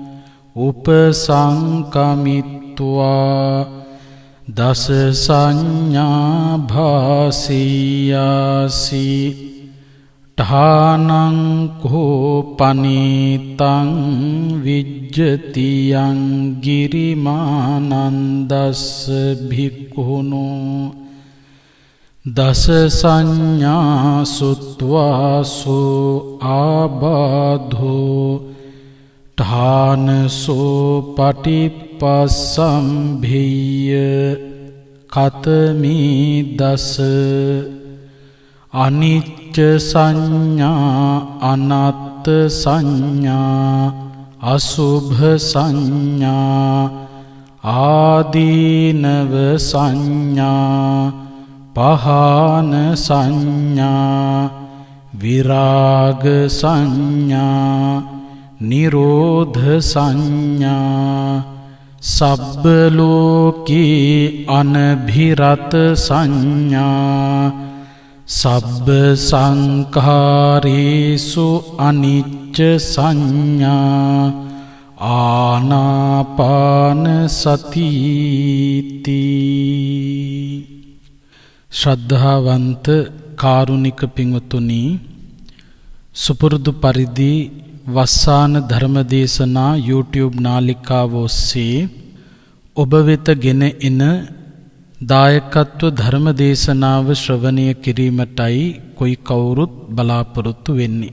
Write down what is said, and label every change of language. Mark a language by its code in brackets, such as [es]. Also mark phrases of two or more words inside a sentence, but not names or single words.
[pi] උපසංකමිත්වා දස සංඥා භාසියාසි ඨානං කෝ පනීතං විජ්ජතියං ගිරිමානන්දස්ස භික්ඛුනෝ දස සංඥා සුත්වාසෝ ආබාධෝ ඨානසෝ පටිපස්සම්භිය කතමී දස. අනිච්ච සංඥා, අනත්ත් සංඥා, අසුභ සංඥා, ආදීනව සංඥා, පහාන සංඥා, විරාග සංඥා, නිරෝධ සංඥා, සබ්බ ලෝකී අනභිරත සංඥා, සබ්බ සංඛාරේසු අනිච්ච සංඥා ආනාපාන සතිති. [si] ශ්‍රද්ධාවන්ත කාරුණික පින්වතුනි, සුපුරුදු පරිදි වස්සාන ධර්මදේශනා YouTube නාලිකාව ඔස්සේ ඔබ වෙත ගෙන එන දායකත්ව ධර්මදේශනාව ශ්‍රවණය කිරීමටයි කොයි කවුරුත් බලාපොරොත්තු වෙන්නේ.